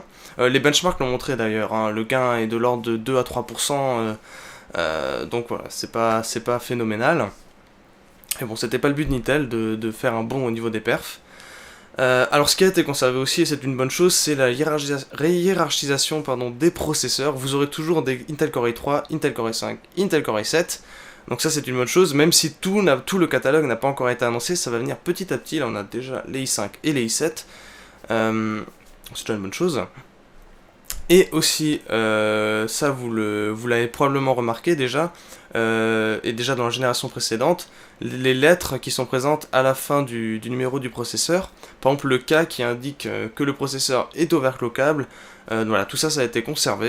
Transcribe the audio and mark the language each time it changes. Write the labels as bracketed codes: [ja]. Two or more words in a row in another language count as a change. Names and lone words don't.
[fr] Les benchmarks l'ont montré d'ailleurs, le gain est de l'ordre de 2 à 3%, donc voilà, c'est pas phénoménal. Et bon, c'était pas le but d'Intel de faire un bond au niveau des perfs. Alors ce qui a été conservé aussi, et c'est une bonne chose, c'est la hiérarchisation des processeurs. Vous aurez toujours des Intel Core i3, Intel Core i5, Intel Core i7. Donc ça c'est une bonne chose, même si tout le catalogue n'a pas encore été annoncé, ça va venir petit à petit. Là on a déjà les i5 et les i7. C'est déjà une bonne chose. Et aussi, ça vous l'avez probablement remarqué déjà, et déjà dans la génération précédente, les lettres qui sont présentes à la fin du numéro du processeur, par exemple le K qui indique que le processeur est overclockable, voilà, tout ça, ça a été conservé.